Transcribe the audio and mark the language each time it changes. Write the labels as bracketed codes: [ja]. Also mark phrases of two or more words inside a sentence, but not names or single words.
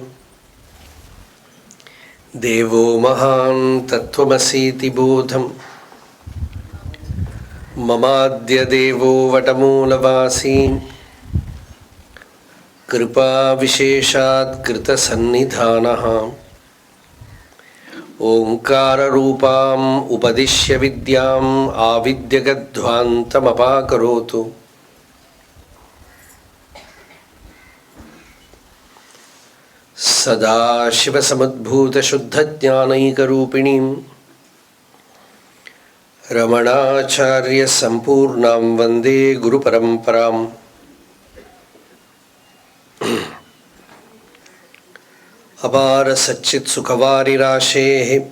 [sa] देवो महान् तत्त्वमसीति बोधं ममाद्य देवो वटमूलवासी कृपा विशेषात् कृत सन्निधानः ओङ्काररूपाम् उपदिश्य विद्याम् आविद्यगध्वान्तमपाकरोतु सदाशिवसमुद्भूतशुद्धज्ञानैकरूपिणीं रमणाचार्यसम्पूर्णां वन्दे गुरुपरम्पराम् अपारसच्चित्सुखवारिराशेः